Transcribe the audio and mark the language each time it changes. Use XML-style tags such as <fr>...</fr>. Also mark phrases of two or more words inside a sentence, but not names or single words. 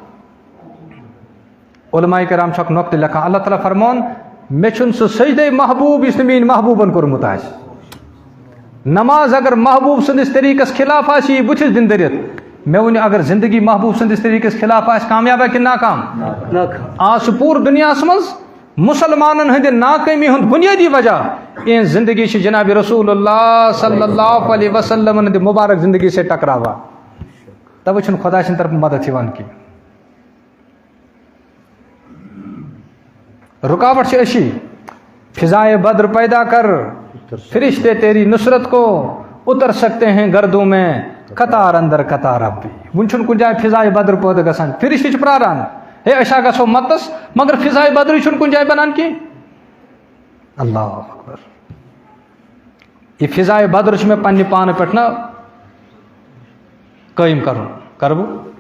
<ks>علماء کرام چھُ اکھ نۄقطہٕ لیکھان اللہ تعالیٰ فرمون مےٚ چھُنہٕ سُہ سجدے محبوٗب یُس نہٕ میٛٲنۍ محبوٗبن کوٚرمُت آسہِ نماز اگر محبوٗب سٕنٛدِس طریٖقس خِلاف آسہِ یہِ بٕتھِس دِنہٕ دٔرِتھ مےٚ ؤنِو اگر زندگی محبوٗب سٕنٛدِس طریٖقس خِلاف آسہِ کامیاب کِنہٕ ناکام آز چھُ پوٗرٕ دُنیاہس منٛز مسلمانن ہٕنٛدِ ناکٲمی ہُنٛد بُنیٲدی وجہ یِہٕنٛز زندگی چھِ جناب رسول اللہ</ks> <ar>صلی اللہ علیہ وسلم</ar> <ks>ہٕنٛدِ مُبارک زندگی سۭتۍ ٹکراوان تَوَے چھُنہٕ خۄدا سٕنٛدِ طرفہٕ مدد یِوان کینٛہہ رکاوٹ چھِ أچھی</ks> <ur>فضائے بدر پیدا کر فرشتے تیری نصرت کو اتر سکتے ہیں گردوں میں قطار اندر قطار اب بھی</ur> <ks>وُنہِ چھُنہٕ کُنہِ جایہِ فضائے بدر پٲدٕ گژھان فرشتہٕ چھِ پرٛاران ہے أسۍ ہا گژھو متس مگر فضائے بدرٕے چھُنہٕ کُنہِ جایہِ بنان کینٛہہ</ks> <ar>اللہ اکبر</ar> <ks>یہ فضائے بدر چھُ مےٚ پننہِ پانہٕ پٮ۪ٹھ نا قٲیِم کرُن کرٕ بہٕ</ks>